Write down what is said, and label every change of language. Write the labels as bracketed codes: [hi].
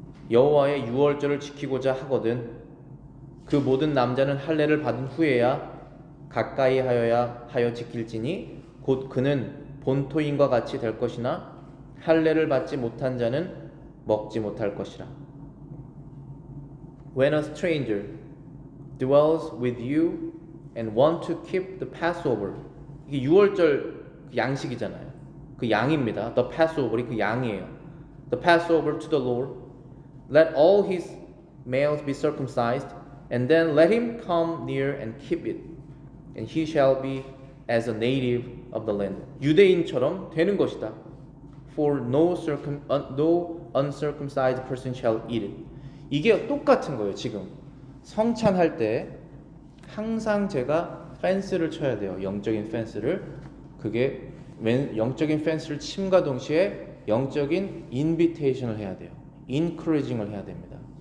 [ko] 여호와의 유월절을 지키고자 하거든 그 모든 남자는 할례를 받은 후에야 가까이 하여 지킬지니 곧 그는 본토인과 같이 될 것이나 할례를 받지 못한 자는 먹지 못할 것이라. [en] When a stranger dwells with you and want to keep the Passover, [ko] 이게 유월절 양식이잖아요. 그 양입니다. [en] The Passover [ko] 이 그 양이에요. [en] The Passover to the Lord. Let all his males be circumcised, and then let him come near and keep it, and he shall be as a native of the land. [ko] 유대인처럼 되는 것이다. [en] For no uncircumcised person shall eat it. [ko] 이게 똑같은 거예요. 지금 성찬할 때 항상 제가 펜스를 쳐야 돼요. 영적인 펜스를. 그게 영적인 펜스를 침과 동시에 영적인 인비테이션을 해야 돼요. 인커리징을 해야 됩니다.